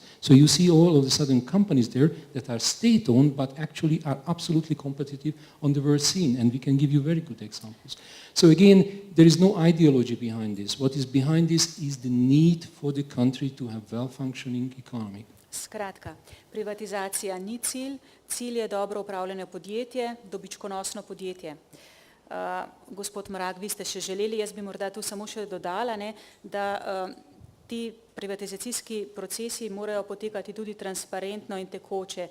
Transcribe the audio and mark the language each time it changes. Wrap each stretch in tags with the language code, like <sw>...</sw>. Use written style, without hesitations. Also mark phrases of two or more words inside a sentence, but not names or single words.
<en>So you see all of a sudden companies there that are state-owned but actually are absolutely competitive on the world scene, and we can give you very good examples. So again, there is no ideology behind this. What is behind this is the need for the country to have well-functioning economy.</en> <sl>Skratka, privatizacija ni cilj, cilj je dobro upravljeno podjetje, dobičkonosno podjetje. Gospod Mrak, vi ste še želeli, jaz bi morda tu samo še dodala, da ti privatizacijski procesi morajo potekati tudi transparentno in tekoče.</sl>